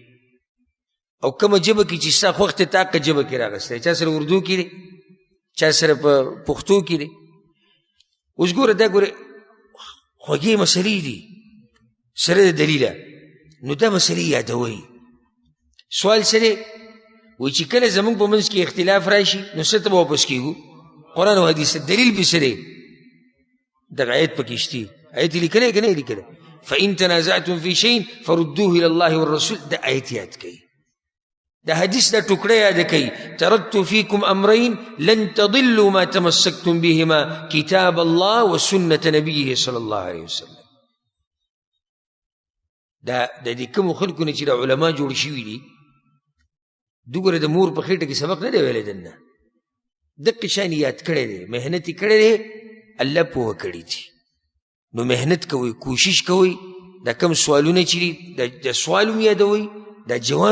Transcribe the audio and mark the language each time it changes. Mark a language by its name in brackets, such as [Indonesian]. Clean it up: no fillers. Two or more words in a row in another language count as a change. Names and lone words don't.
[Pashto] او کومه ژبه کې چې ستا خوښ ته تا که ژبه کې راغستی چا سره اردو کې دی چا سره په پښتو کې دی اوس ګوره دا ګوره خوږې مسلې دي سره د دلیله نو دا مسلې یادوئ سوال څه دی وایي چې کله زموږ په منځ کې اختلاف راشي نو څه ته به واپس کېږو قرآن او حدیث دلیل پې څه دی دغه آیت پکې شته آیت یې لیکلی که نه یې لیکلی [Arabic] فإن تنازعتم في شيء فردوه إلى الله والرسول [Pashto] دا آیت یاد کوي دا حدیث دا ټکړه یاد کوي [Arabic] ترکت فیکم امرین لن تضلوا ما تمسکتم بهما کتاب الله وسنة نبیه صلی الله علیه وسلم [Pashto] دا د دې کومو خلکو نه چې د علما جوړ شوي دي دوګوره د مور په خېټه کې سبق نه دی ویلی دننه دقې شان یاد کړی دی محنت یې کړی دی الله پوهه کړي دي نو محنت کوئ کوشش کوئ دا کم سوالونه چې دي د سوال هم یادوئ دا جواب